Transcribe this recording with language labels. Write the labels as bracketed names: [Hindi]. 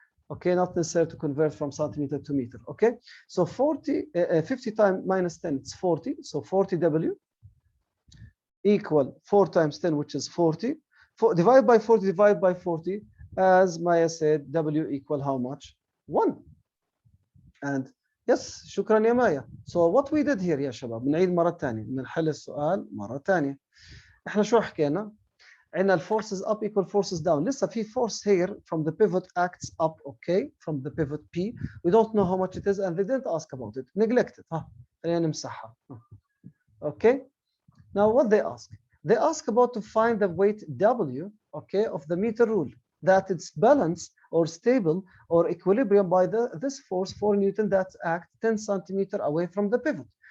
[English] Okay, not necessary to convert from centimeter to meter. Okay, so 50 times minus 10, it's 40. So 40 W equal 4 times 10, which is 40. Divide by 40, divide by 40. As Maya said, W equal how much? 1. And yes, [Arabic] شكرا يا مايا. [English] So what we did here [Arabic] يا شباب, بنعيد مرة ثانية, بنحل السؤال مرة ثانية. احنا شو حكينا؟ عندنا [English] forces up equal forces down. لسه في force here from the pivot acts up, okay, from the pivot P. We don't know how much it is and they didn't ask about it. Neglected. [Arabic] خلينا نمسحها. [English] Okay. Now what they ask about to find the weight W, okay, of the meter rule, that it's balanced or stable or equilibrium by this force 4 Newton that act 10 centimeter away from the pivot.